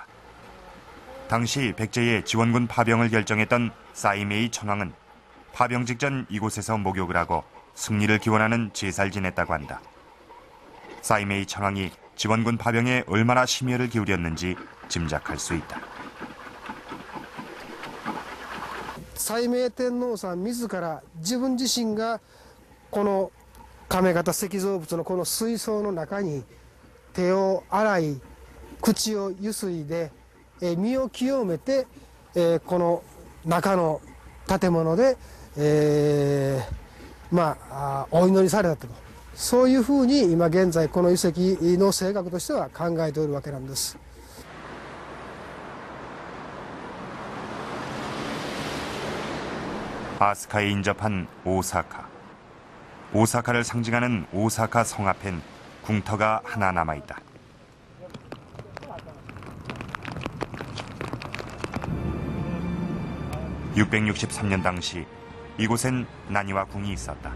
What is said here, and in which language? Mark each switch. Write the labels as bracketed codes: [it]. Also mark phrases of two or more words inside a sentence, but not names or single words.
[ko] 당시 백제의 지원군 파병을 결정했던 사이메이 천황은 파병 직전 이곳에서 목욕을 하고 승리를 기원하는 제사를 지냈다고 한다. 사이메이 천황이 지원군 파병에 얼마나 심혈을 기울였는지 짐작할 수 있다. [ja] サイメイ天皇さん自ら自分自身がこの亀型石造物のこの水槽の中に手を洗い口をゆすいで身を清めてこの中の建物でお祈りされたと、そういうふうに今現在この遺跡の正確としては考えておるわけなんです。 [ko] 아스카에 인접한 오사카. 오사카를 상징하는 오사카 성 앞엔 궁터가 하나 남아있다. (663년) 당시 이곳엔 나니와 궁이 있었다.